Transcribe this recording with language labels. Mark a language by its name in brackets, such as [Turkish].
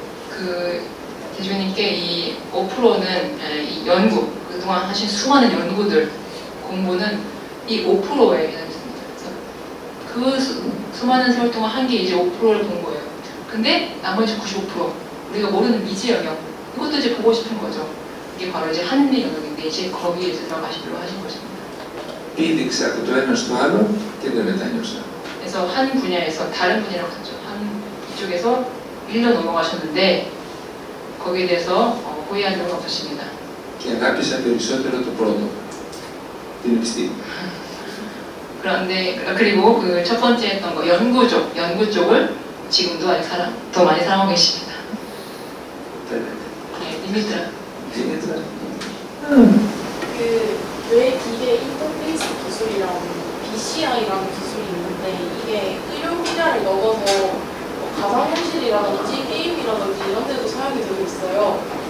[Korean] 그 대주님께 이 5%는 이 연구, 그동안 하신 수많은 연구들, 공부는 이 5%에 해당됩니다. 그 수많은 세월 동안 한 게 이제 5%를 본 거예요. 근데 나머지 95%, 우리가 모르는 미지 영역, 이것도 이제 보고 싶은 거죠. 이게 바로 이제 하늘의 영역인데 이제 거기에 이제 들어가시려고 하신 것입니다. [Greek] Πήδηξα από το ένα στο άλλο και δεν μετάνιωσα. [Korean] 그래서 한 분야에서 다른 분야로 갔죠. 한 이쪽에서 밀려 넘어가셨는데 거기에 대해서 후회한 적은 없으십니다. [Greek] Και αγάπησα περισσότερο το πρώτο, την επιστήμη. [Korean] 그런데 그리고 그 첫 번째 했던 거 연구 쪽을 지금도 아직 더 많이 사랑하고 계십니다. 네, 디미트라. [Greek] Δήμητρα. [Korean] 그 뇌 기계 인터페이스 기술이랑 BCI라는 기술이 있는데 이게 의료 기자를 넣어서 가상현실이라든지 게임이라든지 이런 데도 사용이 되고 있어요.